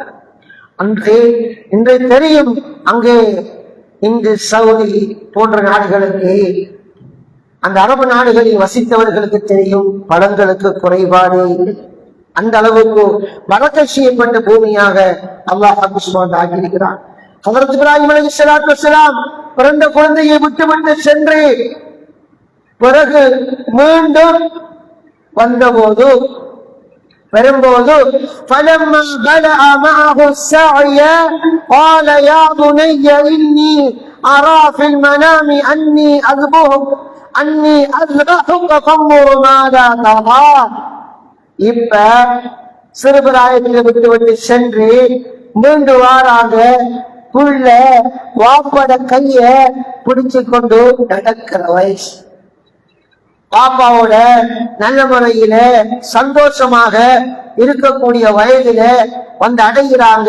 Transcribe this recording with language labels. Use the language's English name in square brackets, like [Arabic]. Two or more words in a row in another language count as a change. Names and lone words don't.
[Tamil] இன்றைய தெரியும், அங்கே இங்கு சவுதி போன்ற நாடுகளுக்கு, அந்த அரபு நாடுகளில் வசித்தவர்களுக்கு தெரியும், பழங்களுக்கு குறைபாடு அந்த அளவுக்கு பரக்கத் செய்யப்பட்ட பூமியாக அல்லாஹ் ஆக்கியிருக்கிறான். [Arabic] ஹஜ்ரத் இப்ராஹிம் عليه الصلاة والسلام [Tamil] பிறந்த குழந்தையை விட்டுவிட்டு சென்று பிறகு மீண்டும் வரும்போது [Arabic] فلما بلغ معه السعي قال يا بني إني أرى في المنام أني أذبحك فانظر ماذا ترى. [Tamil] இப்ப சிறுபிராயத்தில் விட்டு சென்று மீண்டு வாராங்க. புள்ள வாப்பட கைய பிடிச்சு கொண்டு நடக்கிற வயசு. பாப்பாவோட நல்ல முறையில சந்தோஷமாக இருக்கக்கூடிய வயதில வந்து அடைகிறாங்க.